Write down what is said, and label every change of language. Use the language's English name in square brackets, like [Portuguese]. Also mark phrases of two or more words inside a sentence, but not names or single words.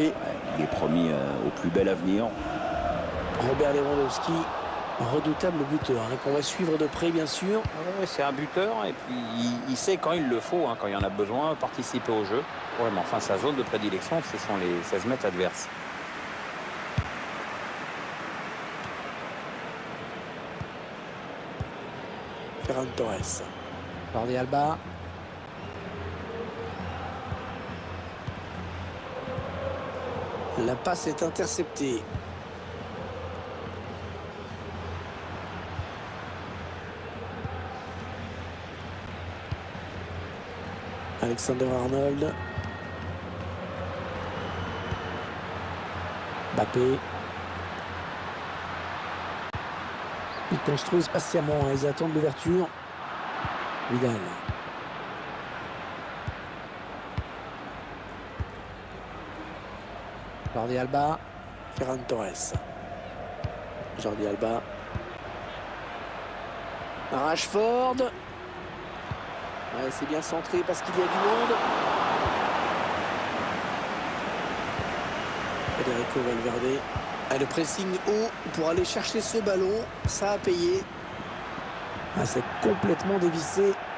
[French] Ouais, il est promis au plus bel avenir. Robert Lewandowski, redoutable buteur, qu'on va suivre de près bien sûr. Ouais, c'est un buteur et puis il sait quand il le faut, quand il y en a besoin, participer au jeu. Ouais, mais enfin sa zone de prédilection, ce sont les 16 mètres adverses. Ferran Torres. Jordi Alba. La passe est interceptée. Alexander Arnold. Mbappé. Ils construisent patiemment, ils attendent l'ouverture. Vidal. Jordi Alba. Ferran Torres. Jordi Alba. Rashford. Ouais, c'est bien centré parce qu'il y a du monde. Federico Valverde. Le pressing haut pour aller chercher ce ballon. Ça a payé. C'est complètement dévissé.